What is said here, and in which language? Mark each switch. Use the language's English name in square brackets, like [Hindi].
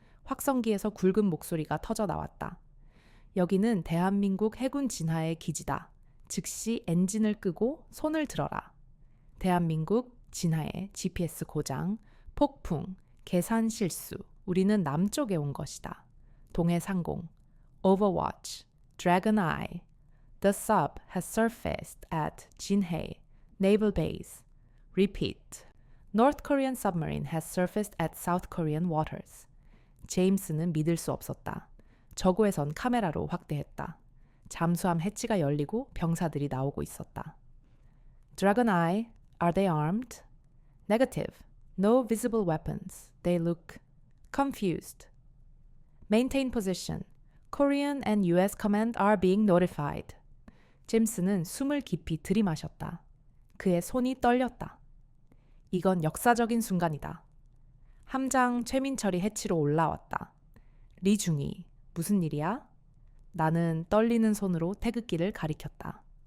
[Korean] 확성기에서 굵은 목소리가 터져 나왔다. 여기는 대한민국 해군 진하의 기지다. 즉시 엔진을 끄고 손을 들어라. 대한민국 진하의 GPS 고장, 폭풍, 계산 실수. 우리는 남쪽에 온 것이다. 동해상공, [English] Overwatch, Dragon Eye. The sub has surfaced at Jinhae Naval Base. Repeat. North Korean submarine has surfaced at South Korean waters. [Korean] 제임스는 믿을 수 없었다. 저고에선 카메라로 확대했다. 잠수함 해치가 열리고 병사들이 나오고 있었다. [English] Dragon Eye, are they armed? Negative. No visible weapons. They look confused. Maintain position. Korean and US command are being notified. [Korean] 제임스는 숨을 깊이 들이마셨다. 그의 손이 떨렸다. 이건 역사적인 순간이다. 함장 최민철이 해치로 올라왔다. 리중이, 무슨 일이야? 나는 떨리는 손으로 태극기를 가리켰다.